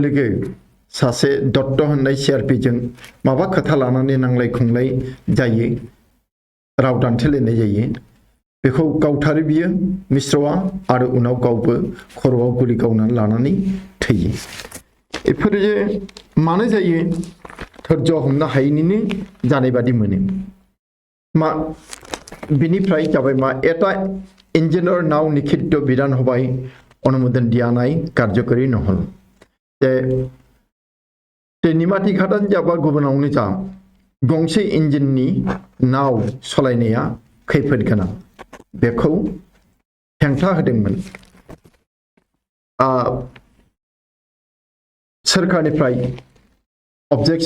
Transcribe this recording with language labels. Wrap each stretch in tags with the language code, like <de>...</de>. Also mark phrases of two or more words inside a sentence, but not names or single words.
<brx>लोगो सासे दत्त होननाय सीआरपी जों माबा खोथा लानानै नांलाय खुंलाय जायो राव दान्थेलायनाय जायो बेखौ गावथारो बियो मिश्रआ आरो उनाव गावबो खर'आव गुलि गावनानै लानानै थैयो बेफोरो मानो जायो धैर्य हमनो हायैनिनो जानाय बादि मोनो मा बिनिफ्राय जाबाय मा</brx> <as>এটা ইঞ্জিনৰ নাও নিষিদ্ধ বিধান সভাই অনুমোদন দিয়া নাই কাৰ্যকৰী নহল</as> <brx>निमाती घाटानो जाबा गुबुनावनो जा गंसे इन्जिननि नाव सालायनाया खैफोद गोनां बेखौ हेंथा होदोंमोन सोरखारनिफ्राय अबजेक्शन</brx>